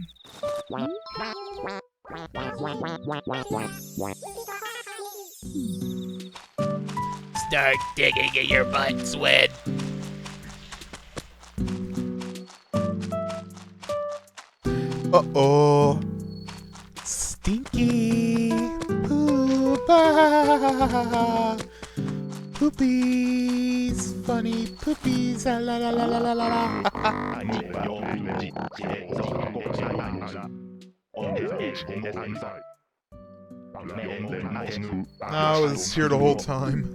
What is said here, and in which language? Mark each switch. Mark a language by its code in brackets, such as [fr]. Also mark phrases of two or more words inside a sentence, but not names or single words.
[en] Start digging in your butt, Swed. Uh-oh. Stinky poopa. Poopies. Funny poopies. La la la la la la la. I was here the whole time.